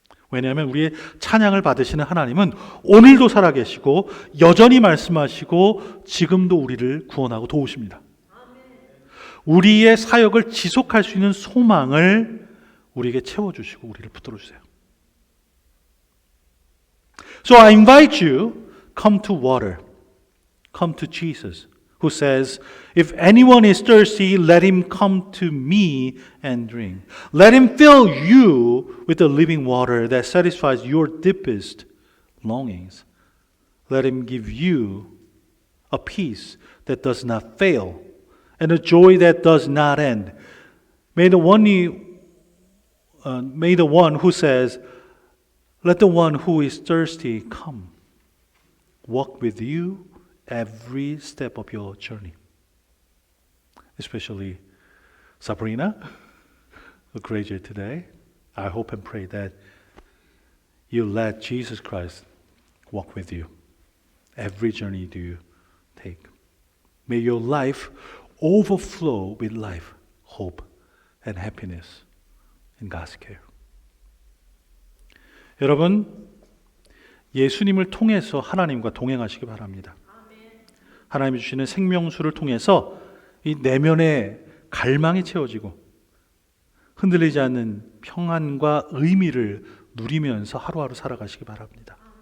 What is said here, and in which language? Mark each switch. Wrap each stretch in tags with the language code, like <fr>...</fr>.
<ko>왜냐하면 우리의 찬양을 받으시는 하나님은 오늘도 살아계시고 여전히 말씀하시고 지금도 우리를 구원하고 도우십니다. 우리의 사역을 지속할 수 있는 소망을 우리에게 채워주시고 우리를 붙들어 주세요.</ko> <en>So I invite you, come to water. Come to Jesus, who says, if anyone is thirsty, let him come to me and drink. Let him fill you with the living water that satisfies your deepest longings. Let him give you a peace that does not fail and a joy that does not end. May the one who says, let the one who is thirsty come, walk with you every step of your journey. Especially Sabrina, who graduated today. I hope and pray that you let Jesus Christ walk with you every journey you take. May your life overflow with life, hope, and happiness in God's care.</en> <ko>여러분, 예수님을 통해서 하나님과 동행하시기 바랍니다. 하나님이 주시는 생명수를 통해서 이 내면의 갈망이 채워지고 흔들리지 않는 평안과 의미를 누리면서 하루하루 살아가시기 바랍니다.</ko>